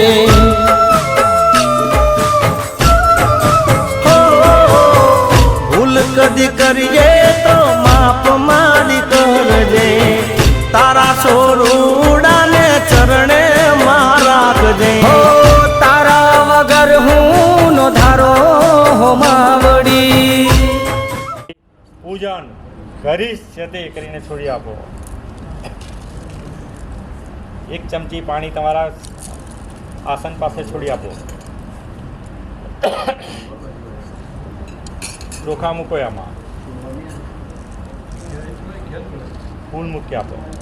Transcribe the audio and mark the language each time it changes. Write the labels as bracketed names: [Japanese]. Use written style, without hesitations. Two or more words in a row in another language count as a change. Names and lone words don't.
[Gujarati] ભૂલ કદી કરીએ તો માફ મારી કરજે તારા છોરુડાને ચરણે મા રાખજે હો તારા વગર હું નો ધારો હો માવડી પૂજન કરીશ છે તે કરીને છોડી આપો. એક ચમચી પાણી તમારા આસન પાસે છોડી આપો. ચોખા મૂકો આમાં, ફૂલ મૂકી આપો.